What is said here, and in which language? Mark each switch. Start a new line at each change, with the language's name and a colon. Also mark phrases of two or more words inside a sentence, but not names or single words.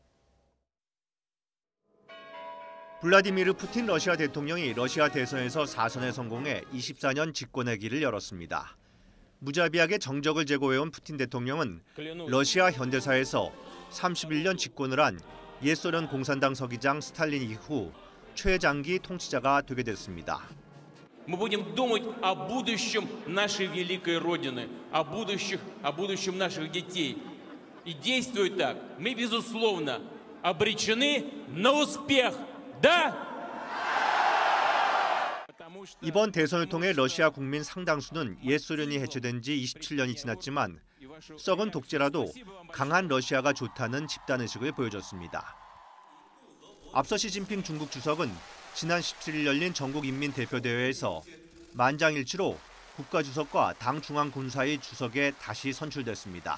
Korean: 블라디미르 푸틴 러시아 대통령이 러시아 대선에서 4선에 성공해 24년 집권의 길을 열었습니다. 무자비하게 정적을 제고해온 푸틴 대통령은 러시아 현대사에서 31년 집권을 한 옛소련 공산당 서기장 스탈린 이후 최장기 통치자가 되게 됐습니다.
Russian: Мы будем думать о будущем нашей великой Родины, о будущем наших детей. И действуя так, мы, безусловно, обречены на успех. Да!
Korean: 이번 대선을 통해 러시아 국민 상당수는 옛소련이 해체된 지 27년이 지났지만 썩은 독재라도 강한 러시아가 좋다는 집단의식을 보여줬습니다. 앞서 시진핑 중국 주석은 지난 17일 열린 전국인민대표대회에서 만장일치로 국가주석과 당중앙군사위 주석에 다시 선출됐습니다.